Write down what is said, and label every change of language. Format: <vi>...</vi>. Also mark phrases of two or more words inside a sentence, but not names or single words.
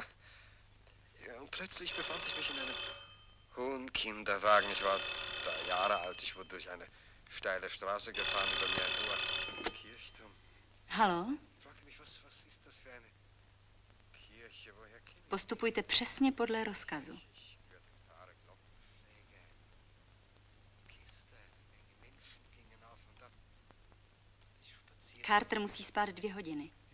<de>Ja, und plötzlich befand ich mich in einem hohen Kinderwagen. Ich war 3 Jahre alt. Ich wurde durch eine steile Straße gefahren, über mir ein hoher Kirchturm. Hallo? Ich fragte mich, was ist das für eine Kirche? Woher kenne ich?</de> <cs>Postupujte přesně podle rozkazu. Carter musí spát 2 hodiny.</cs>